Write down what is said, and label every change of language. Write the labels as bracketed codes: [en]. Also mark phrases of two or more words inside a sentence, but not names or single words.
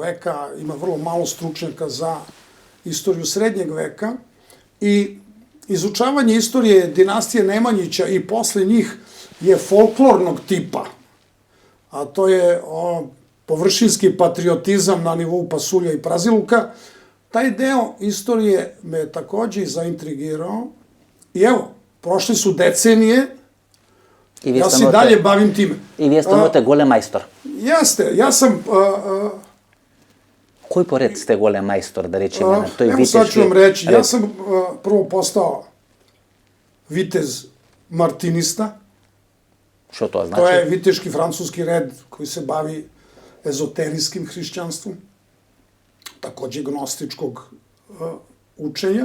[sr] veka, ima vrlo malo stručnjaka za istoriju srednjeg veka, i izučavanje istorije dinastije Nemanjića i posle njih je folklornog tipa, a to je površinski patriotizam na nivou pasulja i praziluka. Taj deo istorije me je takođe zaintrigirao i evo, prošle su decenije, ja se dalje bavim time. [mk] И вие станувате голем мајстор. [sr] Jeste, ja sam... [mk] Кој поред сте голем мајстор, да речеме, на тој [sr] Evo sad ću vam reći, ja [mk] ред? [sr] sam prvo postao vitez martinista, Što to znači? To je viteški francuski red koji se bavi ezoterijskim hrišćanstvom, takođe gnostičkog učenja.